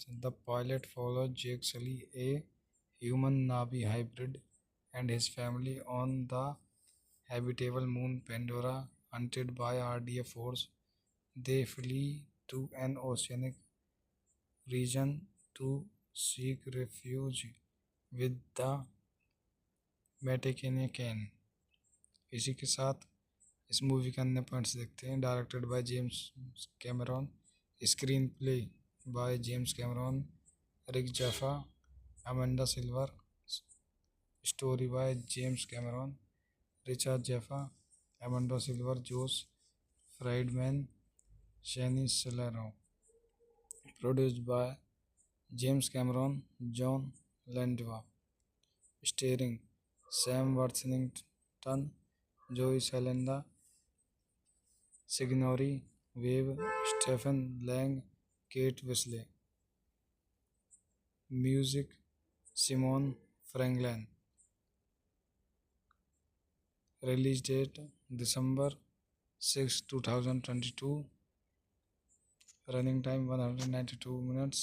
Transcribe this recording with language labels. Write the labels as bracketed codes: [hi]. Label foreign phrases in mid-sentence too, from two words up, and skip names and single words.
[en] The pilot follows Jake Sully, a human Navi hybrid, and his family on the habitable moon Pandora. Hunted by RDF force, they flee to an oceanic region to seek refuge with the Metakenyan। [hi] इसी के साथ इस मूवी के अन्य पॉइंट्स देखते हैं। [en] Directed by James Cameron, Screenplay by James Cameron, Rick Jaffa, Amanda Silver, Story by James Cameron, Richard Jaffa, Amanda Silver, Jose Friedman, Shaini Salero. Produced by James Cameron, John Landwa. Starring Sam Worthington, Joey Salenda, Signori Wave, Stephen Lang, Kate Wisley. Music Simon Franklin. Release date December 6, 2022. Running time 192 minutes.